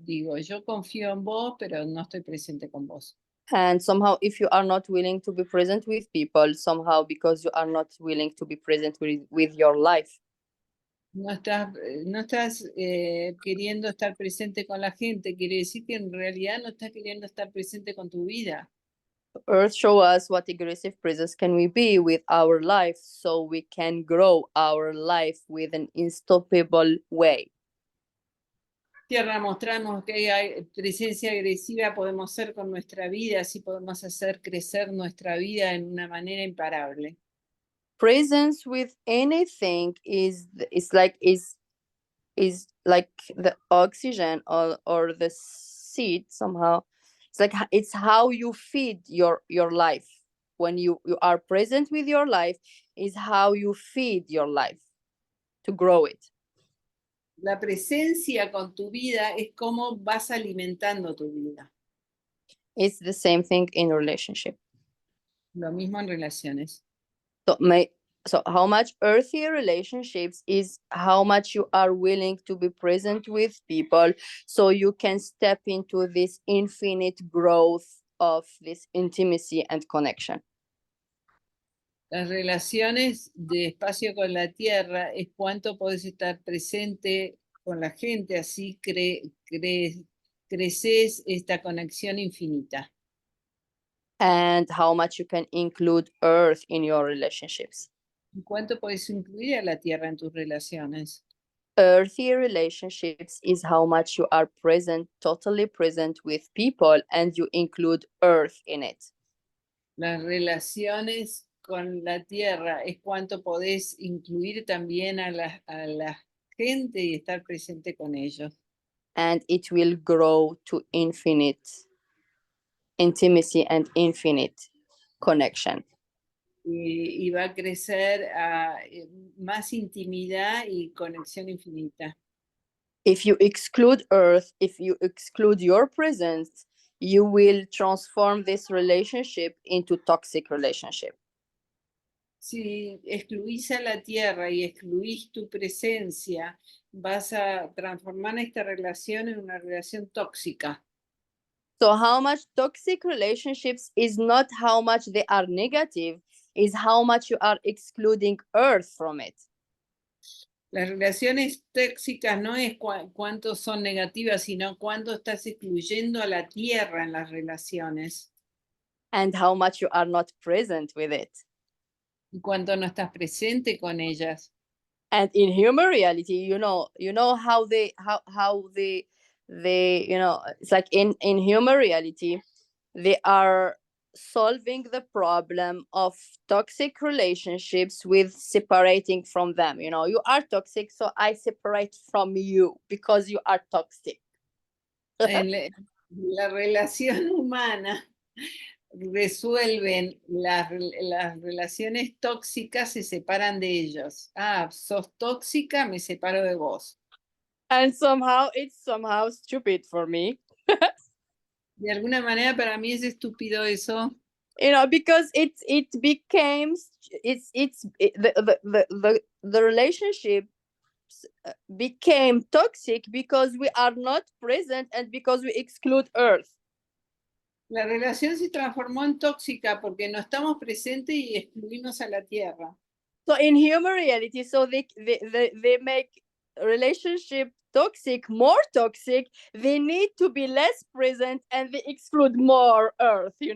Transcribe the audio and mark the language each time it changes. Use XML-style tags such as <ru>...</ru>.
<es>Digo, yo confío en vos, pero no estoy presente con vos.</es> <en>And somehow, if you are not willing to be present with people, somehow because you are not willing to be present with your life,</en> <es>No estás queriendo estar presente con la gente, quiere decir que en realidad no estás queriendo estar presente con tu vida.</es> <en>Earth show us what aggressive presence can we be with our life, so we can grow our life with an unstoppable way.</en> <es>Tierra, mostrarnos que hay presencia agresiva podemos ser con nuestra vida, así podemos hacer crecer nuestra vida en una manera imparable.</es> <en>Presence with anything is like the oxygen or the seed. Somehow it's how you feed your life. When you are present with your life, is how you feed your life to grow it.</en> <es>La presencia con tu vida es cómo vas alimentando tu vida.</es> <en>It's the same thing in relationship.</en> <es>Lo mismo en relaciones.</es> <en>So how much earthy relationships is how much you are willing to be present with people, so you can step into this infinite growth of this intimacy and connection.</en> <es>Las relaciones de espacio con la tierra es cuánto podés estar presente con la gente, así creces esta conexión infinita.</es> <en>And how much you can include earth in your relationships.</en> <es>¿Cuánto podés incluir a la tierra en tus relaciones?</es> <en>Earthy relationships is how much you are present, totally present with people, and you include earth in it.</en> <es>Las relaciones con la tierra es cuánto podés incluir también a la gente y estar presente con ellos.</es> <en>And it will grow to infinite intimacy and infinite connection.</en> <es>Y va a crecer a más intimidad y conexión infinita.</es> <en>If you exclude earth, if you exclude your presence, you will transform this relationship into toxic relationship.</en> <es>Si excluís a la tierra y excluís tu presencia, vas a transformar esta relación en una relación tóxica.</es> <en>So how much toxic relationships is not how much they are negative, is how much you are excluding earth from it.</en> <es>Las relaciones tóxicas no es cuánto son negativas, sino cuánto estás excluyendo a la tierra en las relaciones.</es> <en>And how much you are not present with it.</en> <es>Y cuánto no estás presente con ellas.</es> <en>And in human reality, how they it's like in human reality, they are solving the problem of toxic relationships with separating from them. You are toxic, so I separate from you because you are toxic.</en> <es>En la relación humana resuelven las relaciones tóxicas, se separan de ellos. Ah, sos tóxica, me separo de vos.</es> <en>And somehow it's somehow stupid for me.</en> <es>De alguna manera para mí es estúpido eso.</es> <en>Because it became the relationship became toxic because we are not present and because we exclude earth.</en> <es>La relación se transformó en tóxica porque no estamos presentes y excluimos a la tierra.</es> <en>So in human reality, so they make relationship toxic, more toxic. They need to be less present and they exclude more earth.</en>